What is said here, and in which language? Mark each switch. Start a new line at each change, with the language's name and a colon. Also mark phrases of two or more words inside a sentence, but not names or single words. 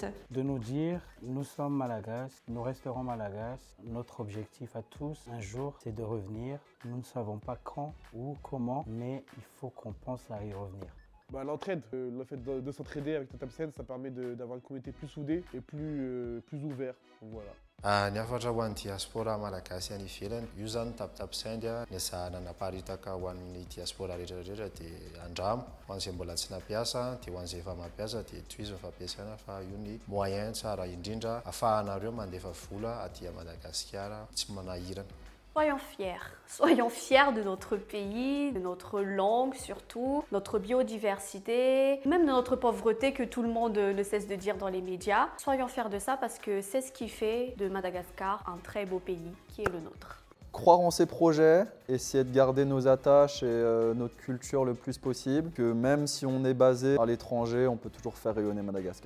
French: De nous dire, nous sommes malagasy, nous resterons malagasy. Notre objectif à tous, un jour, c'est de revenir. Nous ne savons pas quand ou comment, mais il faut qu'on pense à y revenir. L'entraide, le fait de s'entraider avec TapTapSend, ça permet d'avoir une communauté plus soudée et plus ouverte. Donc voilà.
Malagasy: Ny hafatra ho an'ny diaspora malagasy any ivelany, io zany TapTapSend ny zahana naparitaka ho an'ny diaspora rehetrarehetra dia andramo. Ho an'izay mbola tsy nampiasa dia ho an'izay efa mampiasa dia tohizo ny fampiasana fa io ny moyen tsara indrindra ahafahanareo mandefa vola aty Madagasikara tsy manahirana.
French: Soyons fiers de notre pays, de notre langue surtout, notre biodiversité, même de notre pauvreté que tout le monde ne cesse de dire dans les médias. Soyons fiers de ça parce que c'est ce qui fait de Madagascar un très beau pays qui est le nôtre. Croire en ces projets, essayer de garder nos attaches et notre culture le plus possible, que même si on est basé à l'étranger, on peut toujours faire rayonner Madagascar.